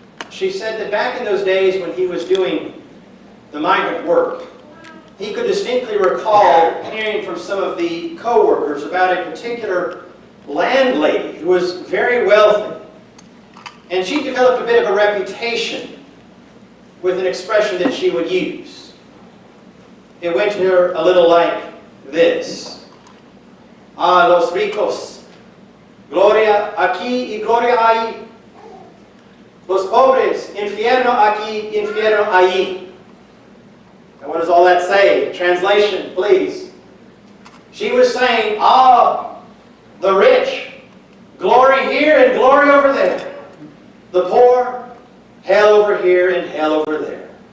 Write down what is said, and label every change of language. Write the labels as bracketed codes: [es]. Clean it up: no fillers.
[en] She said that back in those days when he was doing the migrant work, he could distinctly recall hearing from some of the co-workers about a particular landlady who was very wealthy. And she developed a bit of a reputation with an expression that she would use. It went to her a little like this. [es] Ah, los ricos, gloria aquí y gloria ahí. Los pobres, infierno aquí, infierno allí. [en] And what does all that say? Translation, please. She was saying, ah, the rich, glory here and glory over there. The poor, hell over here and hell over there.